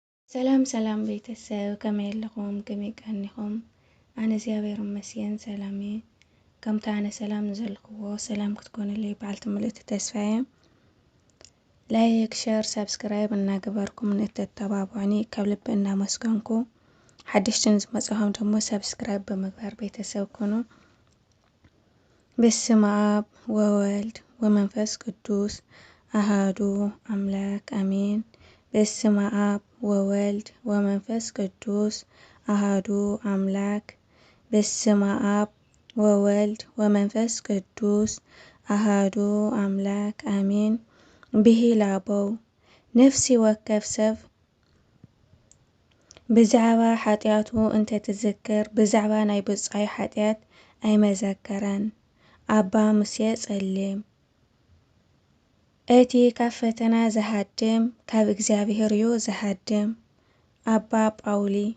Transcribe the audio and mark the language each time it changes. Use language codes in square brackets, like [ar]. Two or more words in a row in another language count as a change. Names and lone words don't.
[ti] ሰላም ሰላም ቤተሰብ ከመይ ኣለኹም ከመይ ቀኒኹም ኣነ እግዚኣብሔር ይመስገን ሰላም እየ ከምታ ኣነ ሰላም ንዘለኽዎ ሰላም ክትኮኑለይ በዓልቲ ምልእቲ ተስፋየ [en] like share subscribe [ti] እናገበርኩም ንተተባብዑኒ ካብ ልቢ እናመስገንኩ ሓድሽትን ዝመፅኹም ደግሞ ሰብስክራይብ ብምግባር ቤተሰብ ኩኑ [gez] በስመ አብ ወወልድ ወመንፈስ ቅዱስ አሃዱ አምላክ አሜን። በስመ አብ ወወልድ ወመንፈስ ቅዱስ አሃዱ አምላክ በስመ አብ ወወልድ ወመንፈስ ቅዱስ አሃዱ አምላክ አሜን። [ti] ብሂል አበው ነፍሲ ወከፍ ሰብ ብዛዕባ ኃጢአቱ እንተትዝክር ብዛዕባ ናይ ብጻይ ኃጢአት ኣይመዘከረን። አባ ሙሴ ጸሊም እቲ ካብ ፈተና ዘሃድም ካብ እግዚአብሔር ዮ ዘሃድም። አባ ጳውሊ